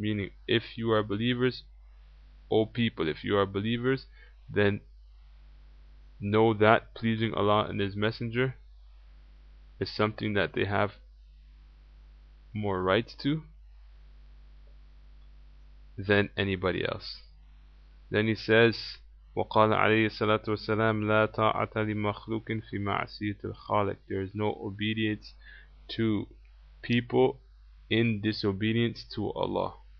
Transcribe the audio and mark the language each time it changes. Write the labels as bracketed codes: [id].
[en] Meaning, if you are believers, O people, if you are believers, then know that pleasing Allah and His Messenger is something that they have more rights to than anybody else. Then he says, [ar] وقال عليه الصلاة والسلام لا طاعة لمخلوق في معصية الخالق. [en] There is no obedience to people in disobedience to Allah.